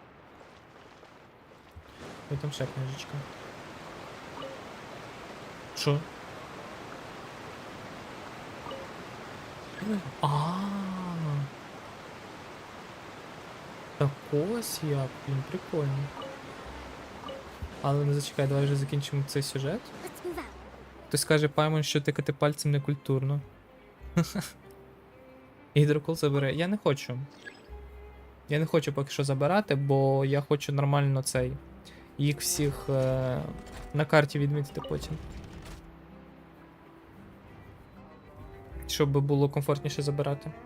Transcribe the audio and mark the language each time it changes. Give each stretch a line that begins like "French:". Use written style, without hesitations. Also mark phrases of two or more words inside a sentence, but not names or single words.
Ukrainian: Ой, там ще книжечка. Що? Так ось як, блін, прикольно. Але не зачекай, давай вже закінчимо цей сюжет.
English: Let's move out.
Ukrainian: Хтось скаже Паймон, що тикати пальцем не культурно. Гідрокол забере. Я не хочу. Я не хочу поки що забирати, бо я хочу нормально цей. Їх всіх на карті відмітити потім. Щоб було комфортніше забирати.